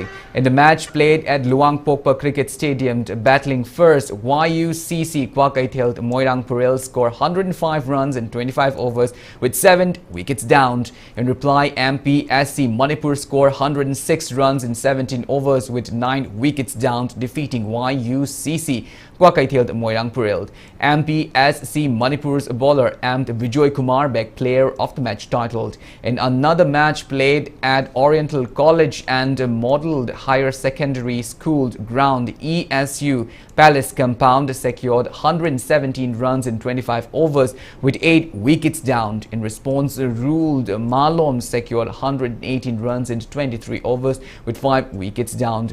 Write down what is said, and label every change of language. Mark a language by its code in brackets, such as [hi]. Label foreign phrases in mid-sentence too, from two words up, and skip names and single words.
[en] In the match played at Luang Pokpa Cricket Stadium, battling first, YUCC Kwakaithel Moirang Purel scored 105 runs in 25 overs with 7 wickets down. In reply, MPSC Manipur scored 106 runs in 17 overs with 9 wickets down, defeating YUCC Kwakaithel Moirang Purel. MPSC Manipur's bowler Vijay Kumar Bek player of the match titled. In another match played at Oriental College and Modelled Higher Secondary School ground, ESU Palace Compound secured 117 runs in 25 overs with 8 wickets down. In response, Ruled Malom secured 118 runs in 23 overs with 5 wickets down.